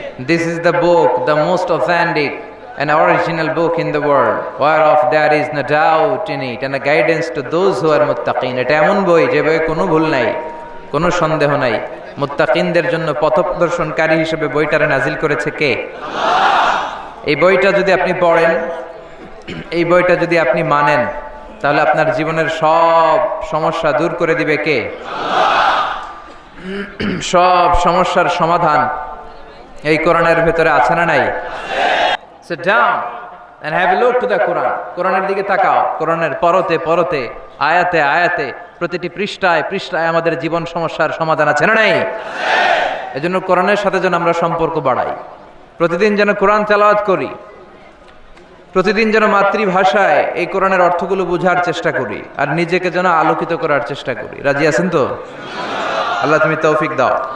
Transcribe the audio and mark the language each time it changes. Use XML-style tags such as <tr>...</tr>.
<en>This is the book, the most authentic and original book in the world, whereof there is no doubt in it, and a guidance to those who are muttaqin.</en> <bn>এটা এমন বই যে বই কোনো ভুল নাই, কোনো সন্দেহ নাই। মুত্তাকিনদের জন্য পথপ্রদর্শনকারী হিসেবে বইটারে নাজিল করেছে কে? এই বইটা যদি আপনি পড়েন, এই বইটা যদি আপনি মানেন, তাহলে আপনার জীবনের সব সমস্যা দূর করে দিবে কে? সব সমস্যার সমাধান এই কোরআনের ভেতরে আছে না নাই?</bn> <en>Sit down and have a look to the Quran.</en> <bn>কোরআনের দিকে তাকাও। কোরআনের পরতে পরতে, আয়াতে আয়াতে, প্রতিটি পৃষ্ঠায় পৃষ্ঠায় আমাদের জীবন সমস্যার সমাধান আছে না নাই? এজন্য কোরআনের সাথে যেন আমরা সম্পর্ক বাড়াই, প্রতিদিন যেন কোরআন তেলাওয়াত করি, প্রতিদিন যেন মাতৃভাষায় এই কোরআনের অর্থগুলো বোঝার চেষ্টা করি, আর নিজেকে যেন আলোকিত করার চেষ্টা করি। রাজি আছেন তো? আল্লাহ তুমি তৌফিক দাও।</bn>